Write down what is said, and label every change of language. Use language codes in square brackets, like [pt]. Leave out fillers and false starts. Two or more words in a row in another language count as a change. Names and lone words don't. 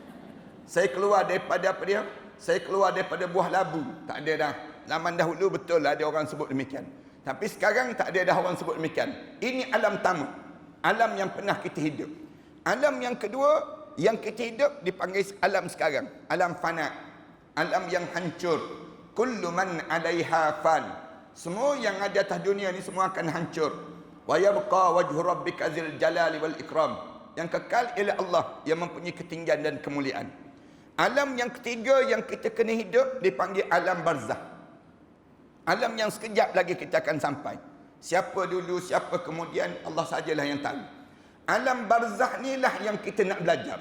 [ms] Saya keluar daripada apa dia? Saya keluar daripada buah labu. Tak ada dah. Zaman dahulu betul lah ada orang sebut demikian. Tapi sekarang tak ada dah orang sebut demikian. Ini alam tamu. Alam yang pernah kita hidup. Alam yang kedua yang kita hidup dipanggil alam sekarang. Alam fana. Alam yang hancur. [ar] كل من عليها فان. [ms] Semua yang ada atas dunia ni semua akan hancur. [ar] ويبقى وجه ربك ذو الجلال والإكرام. [ms] Yang kekal ialah Allah yang mempunyai ketinggian dan kemuliaan. Alam yang ketiga yang kita kena hidup dipanggil alam barzah. Alam yang sekejap lagi kita akan sampai. Siapa dulu, siapa kemudian, Allah sajalah yang tahu. Alam barzah ni lah yang kita nak belajar.